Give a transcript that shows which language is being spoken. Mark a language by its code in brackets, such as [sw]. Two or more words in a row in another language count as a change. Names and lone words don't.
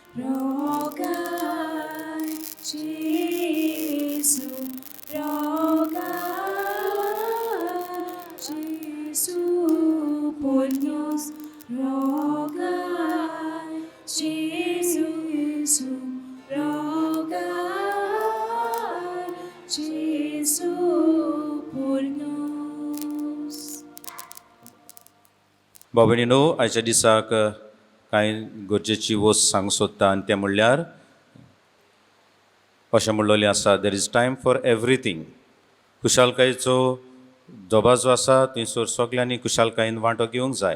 [pt] Rogai, Jesu, rogai, Jesu, por nos. Rogai, Jesu, rogai. Jesu por nos. [kok] बाबणीनो आयच्या दिसाक कांय गरजेची वस्त सांग सोदता आनी तें म्हणल्यार अशें म्हणलोलें आसा [en] there is time for everything. [kok] खुशालकायेचो दोबा जो आसा थंयसर सगल्यांनी खुशालकायेन वांटो घेवंक जाय.